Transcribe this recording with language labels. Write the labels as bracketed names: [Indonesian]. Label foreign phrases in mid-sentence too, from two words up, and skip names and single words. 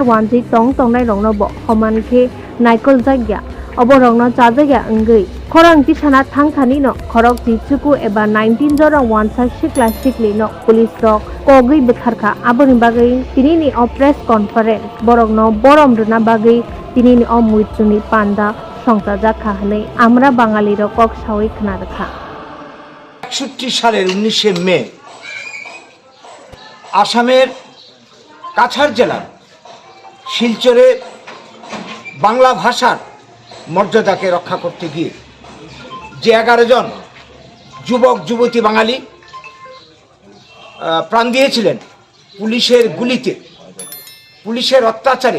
[Kok Borok] wanji tong tongnai rongno bo homan khe naikol jagya oborongno chajagya angri khorang tisana thangthani no khorok chichuku eba 19 jorong wansa sikla sikli no police rok kogui bekharka aboni bagai tini ni press conference borokno borom runa bagai tini ni muituni panda সংসাজা খাহনে [Bangla] আমরা বাঙালির [Kok Borok] কক সাওই খনা রাখা [Bangla] 61 সালের 19শে মে আসামের কাছাড় জেলার শিলচরে বাংলা ভাষার মর্যাদাকে রক্ষা করতে গিয়ে যে 11 জন যুবক যুবতী বাঙালি প্রাণ দিয়েছিলেন পুলিশের গুলিতে পুলিশের অত্যাচারে